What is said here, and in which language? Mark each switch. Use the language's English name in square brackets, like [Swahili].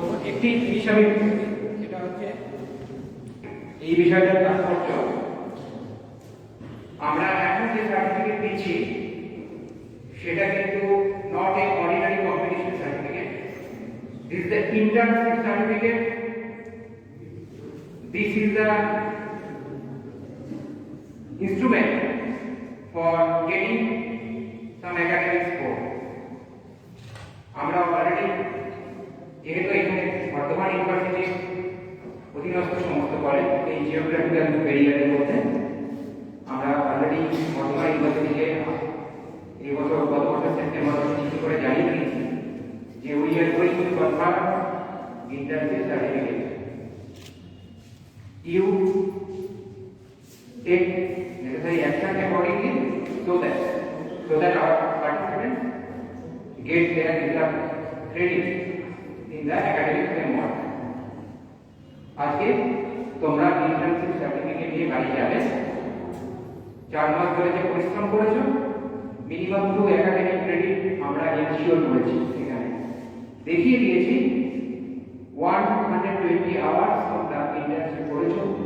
[Bangla] একটি হিসাবে যেটা হচ্ছে এই বিষয়টার তাৎপর্য, আমরা এখন যে সার্টিফিকেট দিচ্ছি সেটা কিন্তু [English] Not a ordinary competition certificate. This is the internship certificate. This is the instrument for getting some academic score. [Bangla] আমরা অলরেডি যেহেতু এখানে বর্ধমান ইউনিভার্সিটির অধীনস্থ সমস্ত কলেজ এই জিওগ্রাফিক্যাল এরিয়ার মধ্যে আমরা অলরেডি বর্ধমান ইউনিভার্সিটিকে এই বছর গত বছর সেপ্টেম্বর মাসে করে জানিয়ে দিয়েছি যে [English] We are going to confirm internship certificate. You take necessary action accordingly so that our participants get their result credit in the academic framework. [Bangla] আজকে তোমরা ইন্টার্নশিপ সার্টিফিকেট নিয়ে বাড়ি যাবে। 4 মাস ধরে যে পরিশ্রম করেছো, মিনিমাম 2 একাডেমিক ক্রেডিট আমরা এনশিওর করেছি। এখানে দেখিয়ে দিয়েছি 120 hours তোমরা ইন্টার্নশিপ করেছো।